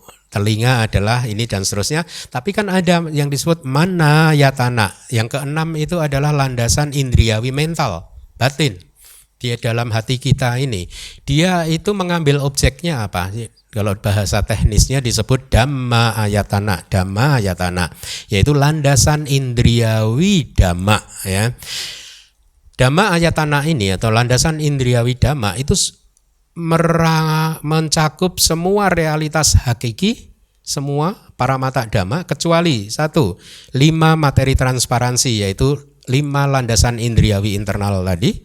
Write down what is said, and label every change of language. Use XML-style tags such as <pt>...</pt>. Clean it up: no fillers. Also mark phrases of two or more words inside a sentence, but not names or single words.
<id>Telinga adalah ini dan seterusnya. Tapi kan ada yang disebut manayatana. Yang keenam itu adalah landasan indriawi mental, batin. Dia dalam hati kita ini. Dia itu mengambil objeknya apa? Kalau bahasa teknisnya disebut</id> <pi>dhamma ayatana. Dhamma ayatana,</pi> <id>yaitu landasan indriawi dhamma. Ya.</id> <pi>Dhamma ayatana</pi> <id>ini atau landasan indriawi dhamma itu mencakup semua realitas hakiki, semua</id> <pi>paramata dhamma,</pi> <id>kecuali 1, 5 materi transparansi, yaitu 5 landasan indriawi internal tadi.</id>